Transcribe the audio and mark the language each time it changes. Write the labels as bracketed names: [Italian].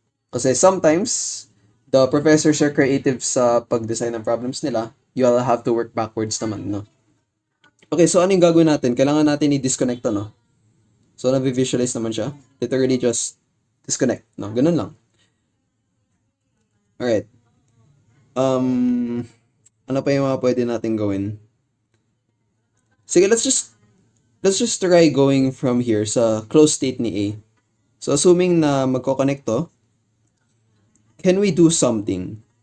[English] Kasi sometimes, the professors are creative [Filipino] sa pag-design ng problems nila. [English] You'll have to work backwards naman, no? Okay, so [Filipino] ano yung gagawin natin? Kailangan natin i-disconnect to, no? So, na-visualize naman siya. [English] Literally just disconnect, no? [Filipino] Ganun lang. [English] Alright. [Filipino] Ano pa yung mga pwede natin gawin? [English] Sige, let's just try going from here sa closed state ni A. So, assuming na magko-connect to, can we do something?